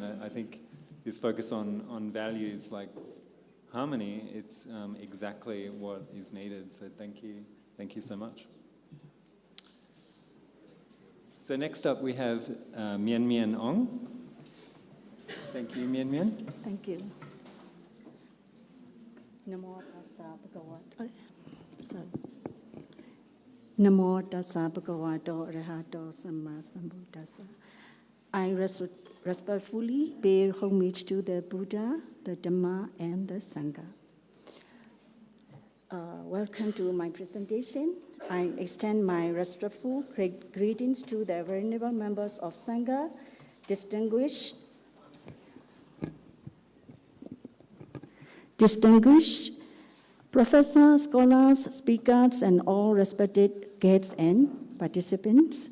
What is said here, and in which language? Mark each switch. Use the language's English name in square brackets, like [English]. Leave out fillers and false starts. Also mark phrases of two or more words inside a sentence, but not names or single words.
[English] I think this focus on values like harmony, it's exactly what is needed. So thank you so much. So next up we have Mien Mien Ong. Thank you, Mien Mien. Thank you. [Pali] Namo tassa bhagavato. [English] Sorry. [Pali] Namo tassa bhagavato arahato samma sambuddhassa. [English] I respectfully pay homage to the Buddha, the Dhamma, and the Sangha. Welcome to my presentation. I extend my respectful greetings to the venerable members of Sangha, distinguished professors, scholars, speakers, and all respected guests and participants.